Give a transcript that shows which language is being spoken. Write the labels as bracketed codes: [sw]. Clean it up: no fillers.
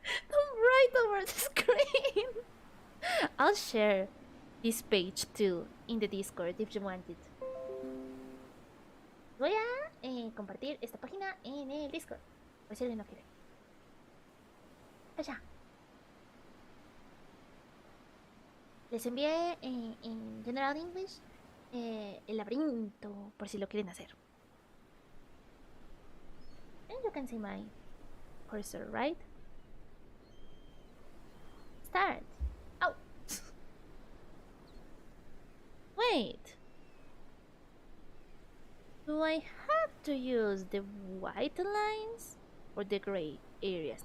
[en] Don't write over the screen. I'll share this page too in the Discord if you want it. [es] Voy a compartir esta página en el Discord. Por si alguien no quiere. Allá. Les envié en General English el laberinto por si lo quieren hacer. [en] And you can see my cursor, right? Start. Oh. Wait. Do I have to use the white lines or the gray areas?